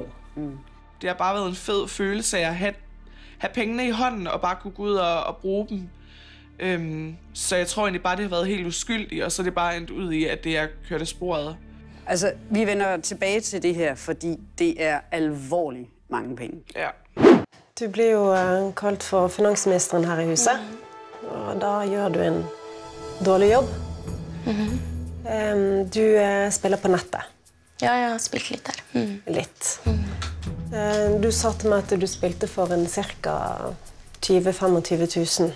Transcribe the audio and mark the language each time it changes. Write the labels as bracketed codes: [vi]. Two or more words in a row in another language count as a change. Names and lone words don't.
[da] Det har bare været en fed følelse af at have pengene i hånden og bare kunne gå ud og bruge dem. Så jeg tror egentlig bare, det har været helt uskyldigt, og så er det bare endt ud i, at det er kørt af sporet. Altså, vi vender tilbage til det her, fordi det er alvorligt mange penge. Ja. [no] Du blir jo kalt for finansministeren her i huset, og da gjør du en dårlig jobb. Du spiller på nettet. Ja, jeg har spilt litt der. Litt. Du sa til meg at du spilte for en cirka 20-25 000.